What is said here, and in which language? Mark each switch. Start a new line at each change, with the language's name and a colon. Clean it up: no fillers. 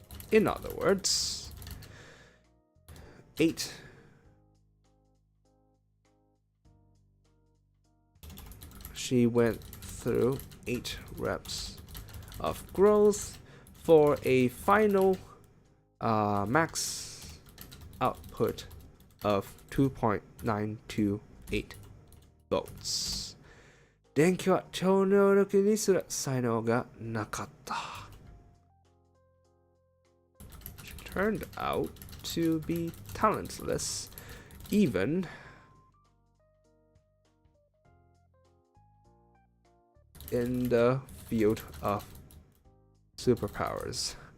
English: In other words, 8 she went through 8 reps of growth for a final max output of 2.928 volts.
Japanese: 電気は超能力にする才能がなかった。
English: She turned out to be talentless, even in the field of superpowers.